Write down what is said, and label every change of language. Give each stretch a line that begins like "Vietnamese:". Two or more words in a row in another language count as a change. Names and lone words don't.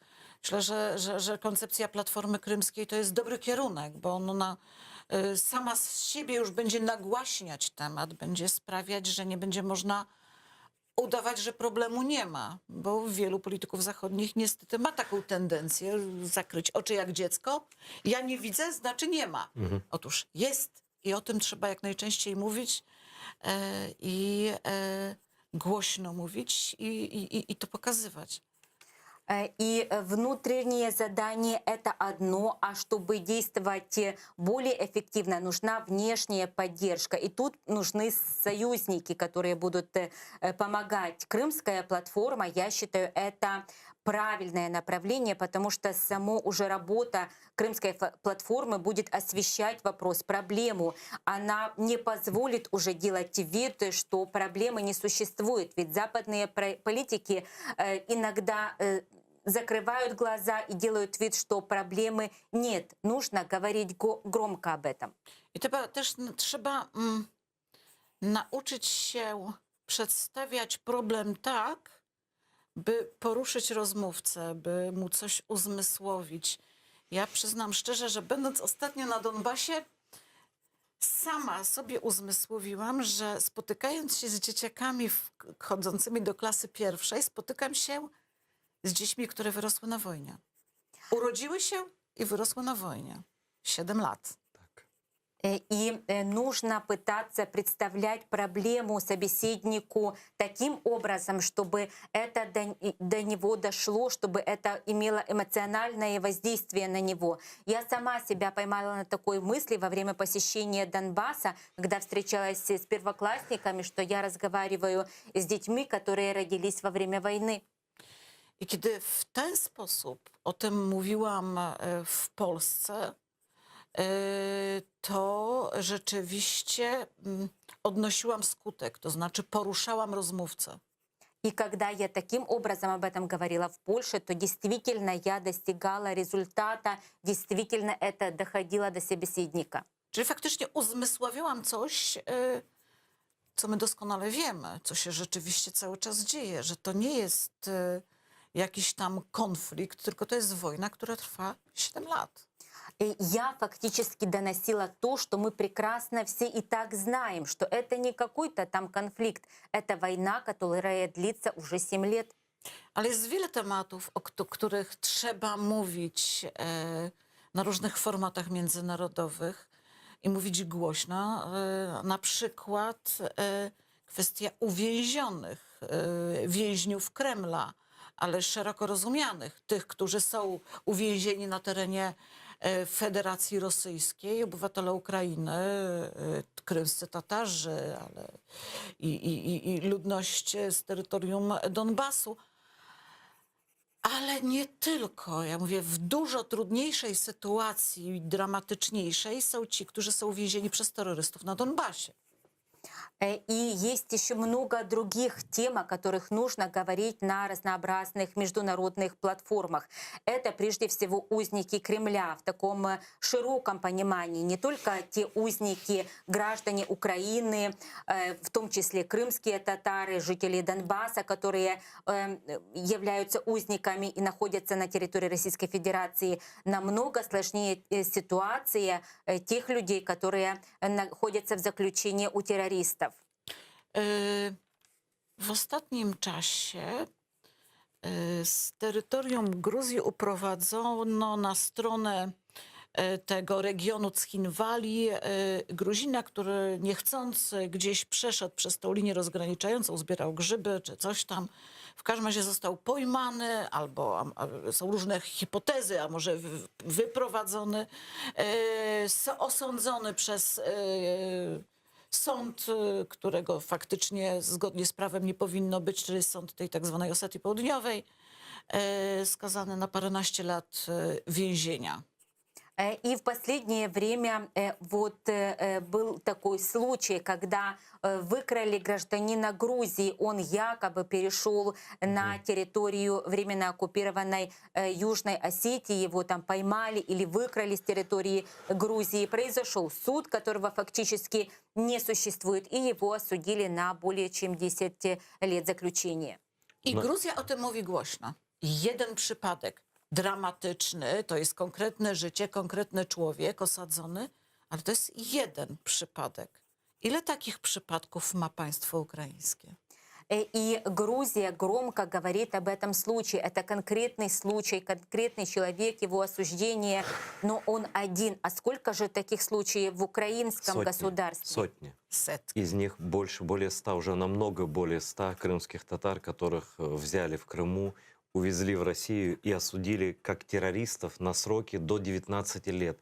Polish: Myślę, że koncepcja Platformy Krymskiej to jest dobry kierunek, bo ona sama z siebie już będzie nagłaśniać temat, będzie sprawiać, że nie będzie można udawać, że problemu nie ma, bo wielu polityków zachodnich niestety ma taką tendencję zakryć oczy jak dziecko. Ja nie widzę, znaczy nie ma. Otóż jest i o tym trzeba jak najczęściej mówić i głośno mówić i to pokazywać.
Russian: И внутреннее задание — это одно, а чтобы действовать более эффективно, нужна внешняя поддержка. И тут нужны союзники, которые будут помогать. Крымская платформа, я считаю, это правильное направление, потому что само уже работа Крымской платформы будет освещать вопрос, проблему. Она не позволит уже делать вид, что проблемы не существует. Ведь западные политики иногда закрывают глаза и делают вид, что проблемы нет. Нужно говорить громко об этом.
Polish: I też trzeba nauczyć się przedstawiać problem tak, by poruszyć rozmówcę, by mu coś uzmysłowić. Ja przyznam szczerze, że będąc ostatnio na Donbasie, sama sobie uzmysłowiłam, że spotykając się z dzieciakami chodzącymi do klasy pierwszej, spotykam się z dziećmi, które wyrosły na wojnie. Urodziły się i wyrosły na wojnie. 7 lat.
Russian: И нужно пытаться представлять проблему собеседнику таким образом, чтобы это до него дошло, чтобы это имело эмоциональное воздействие на него. Я сама себя поймала на такой мысли во время посещения Донбасса, когда встречалась с первоклассниками, что я разговариваю с детьми, которые родились во время войны.
Polish: I kiedy w ten sposób o tym mówiłam w Polsce, to rzeczywiście odnosiłam skutek, to znaczy poruszałam rozmówcę.
Russian: И когда я таким образом об этом говорила в Польше, то действительно я достигала результата, действительно это доходило до собеседника.
Polish: Czyli faktycznie uzmysławiałam coś, co my doskonale wiemy, co się rzeczywiście cały czas dzieje, że to nie jest jakiś tam konflikt, tylko to jest wojna, która trwa 7 lat.
Russian: И я фактически доносила то, что мы прекрасно все и так знаем, что это не какой-то там конфликт, это война, которая длится уже 7 лет.
Polish: Ale jest wiele tematów, o których trzeba mówić na różnych formatach międzynarodowych i mówić głośno. Na przykład kwestia uwięzionych więźniów Kremla, ale szeroko rozumianych, tych, którzy są uwięzieni na terenie Federacji Rosyjskiej, obywatele Ukrainy, krymscy Tatarzy, ale i ludność z terytorium Donbasu. Ale nie tylko. Ja mówię, w dużo trudniejszej sytuacji, dramatyczniejszej są ci, którzy są uwięzieni przez terrorystów na Donbasie.
Russian: И есть еще много других тем, о которых нужно говорить на разнообразных международных платформах. Это прежде всего узники Кремля в таком широком понимании. Не только те узники, граждане Украины, в том числе крымские татары, жители Донбасса, которые являются узниками и находятся на территории Российской Федерации. Намного сложнее ситуация тех людей, которые находятся в заключении у террористов.
Polish: W ostatnim czasie Z terytorium Gruzji uprowadzono na stronę tego regionu Cchinwali Gruzina, który niechcący gdzieś przeszedł przez tą linię rozgraniczającą, zbierał grzyby czy coś tam. W każdym razie został pojmany, albo są różne hipotezy, a może wyprowadzony, osądzony przez sąd, którego faktycznie zgodnie z prawem nie powinno być, czyli sąd tej tak zwanej Osetii Południowej, skazany na paręnaście lat więzienia.
Russian: И в последнее время был такой случай, когда выкрали гражданина Грузии. Он якобы перешел на территорию временно оккупированной Южной Осетии. Его там поймали или выкрали с территории Грузии. Произошел суд, которого фактически не существует. И его осудили на более чем 10 лет заключения.
Polish: I Gruzja o tym mówi głośno. Jeden przypadek dramatyczny, to jest konkretne życie, konkretny człowiek osadzony, ale to jest jeden przypadek. Ile takich przypadków ma państwo ukraińskie?
Russian: И Грузия громко говорит об этом случае. Это конкретный случай, конкретный человек, его осуждение, но он один. А сколько же таких случаев в украинском государстве? Сотни.
Polish: Setki.
Russian: Из них более 100, уже намного более 100 крымских татар, которых взяли в Крыму, увезли в Россию и осудили как террористов на сроки до 19 лет.